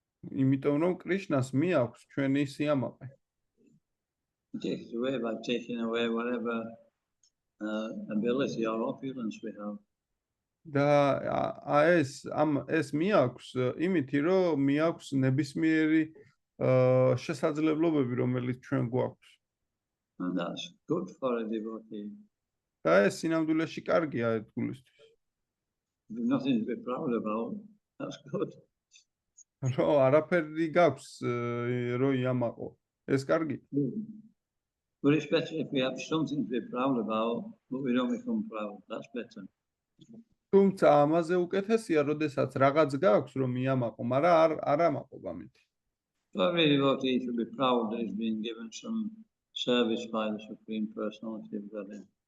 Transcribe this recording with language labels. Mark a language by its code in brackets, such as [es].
[ka] იმიტომ რომ კრიშნას მიაქვს ჩვენი სიამაყე. [en] He takes it away by taking away whatever ability or opulence we have. [ka] და ეს მიაქვს იმითი, რომ მიაქვს ნებისმიერი შესაძლებლობები, რომელიც ჩვენ გვაქვს. [en] And that's good for a devotee. [ka] და ეს სინამდვილეში კარგია ერთგულისთვის. [en] There's nothing to be proud about. That's good. [ka] რომ არაფერი გაქვს, რომ იამაყო. ეს კარგი. [en] But it's better if we have something to be proud about, but we don't become proud. That's better. [ka] თუმცა ამაზე უკეთესია, როდესაც რაღაც გაქვს, რომ მიამაყო, მაგრამ არ ამაყობ ამით. [en] So every devotee should be proud that he's been given some service by the Supreme Personality of Godhead.